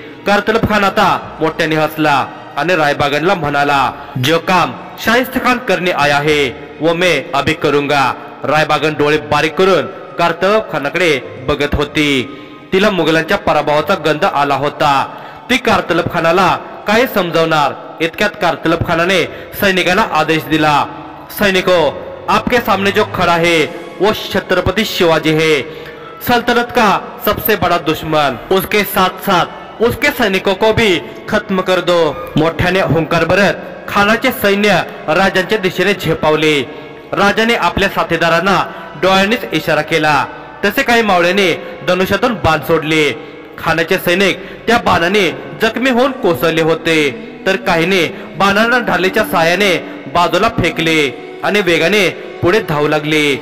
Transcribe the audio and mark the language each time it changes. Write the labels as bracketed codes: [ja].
[mr] कारतलब खान आता मोठ्याने हसला आणि रायबागनला म्हणाला, [hi] जो काम शाहिस्ते खान करने आया है वो मैं अभी करूंगा। [mr] रायबागन डोळे बारीक करून कारतलब खानाकडे बघत होती। तिला मुघलांच्या पराभवाचा गंध आला होता। ती कारतलब खानाला काय समजावणार? इतक्यात कारतलब खानाने सैनिकांना आदेश दिला, सैनिको, [hi] आपके सामने जो खड़ा है वो छत्रपति शिवाजी है, सल्तनत का सबसे बड़ा दुश्मन। उसके साथ साथ उसके सैनिकों को भी खत्म कर दो। [mr] मोठ्याने हुंकार भरत खानाचे सैन्य राजांच्या दिशेने झेपावले। राजाने आपल्या साथीदारांना डोळ्यांनीच इशारा केला, तसे काही मावळ्याने धनुष्यातून बाण सोडले। खानाचे सैनिक त्या बाणाने जखमी होऊन कोसळले होते, तर काहीने बाणांना ढालीच्या साहाय्याने बाजूला फेकले आणि वेगाने पुढे धावू लागले।